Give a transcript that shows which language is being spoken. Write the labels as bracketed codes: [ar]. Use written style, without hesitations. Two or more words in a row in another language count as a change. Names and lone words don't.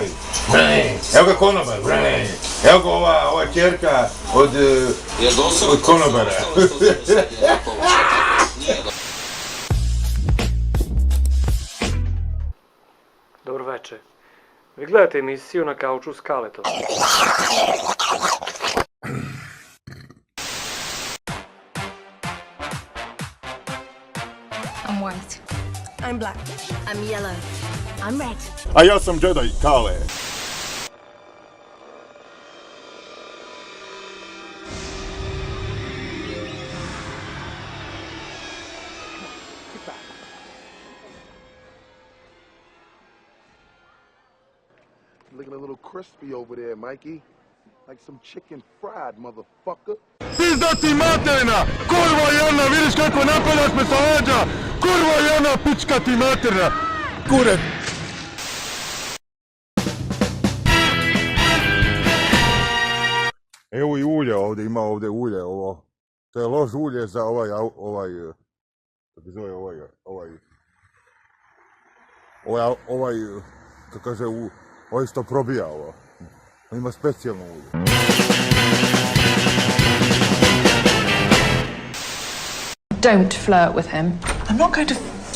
[sr] Evo ga konobar, evo ga ova čerka od konobara. Dobro večer. Vi gledate emisiju Na kauču s Kaletom. [en] I'm white. I'm black. I'm yellow. I'm red. [sr] A ja sam Jedi, Kale. [en] Looking a little crispy over there, Mikey. Like some chicken fried, motherfucker. [sr] Pizda ti materina! Kurva jedna, vidiš kako napadaš me sa leđa! Kurva jedna, pička ti materina! Kure! Evo i ulje ovdje, ima ovdje ulje, ovo. To je lož ulje za kako kaže, ovo isto probija ovo. Ima specijalno ulje. [en] Don't flirt with him. I'm not going to